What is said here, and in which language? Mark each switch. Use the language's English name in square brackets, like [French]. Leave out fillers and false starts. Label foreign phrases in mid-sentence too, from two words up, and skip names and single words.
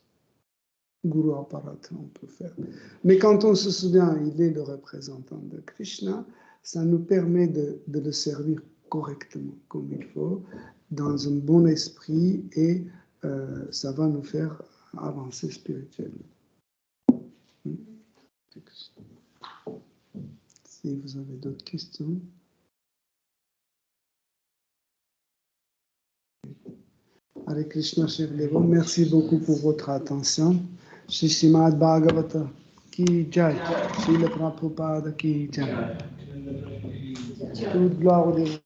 [French] Guru Aparata, on peut faire. Mais quand on se souvient, il est le représentant de Krishna, ça nous permet de le servir correctement, comme il faut, dans un bon esprit, et ça va nous faire avancer spirituellement. Si vous avez d'autres questions. Hare Krishna, Chef Devo, merci beaucoup pour votre attention. [Hindi] श्री श्रीमद् भागवत की जय, श्रील प्रभुपाद की जय. [French] Toute gloire au Dieu.